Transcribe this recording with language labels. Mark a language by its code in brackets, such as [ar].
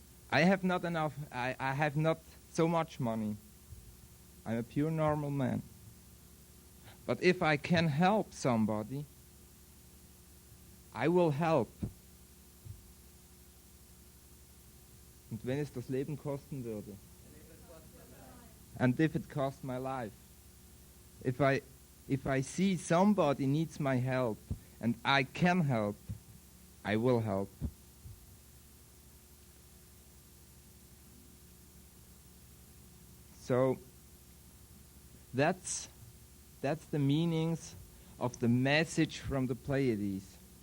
[en] I have not enough, I have not so much money. I'm a pure normal man. But if I can help somebody, I will help. [de] Und wenn es das Leben kosten würde. [en] And if it cost my life. If I see somebody needs my help and I can help, I will help. So that's the meanings of the message from the Pleiades.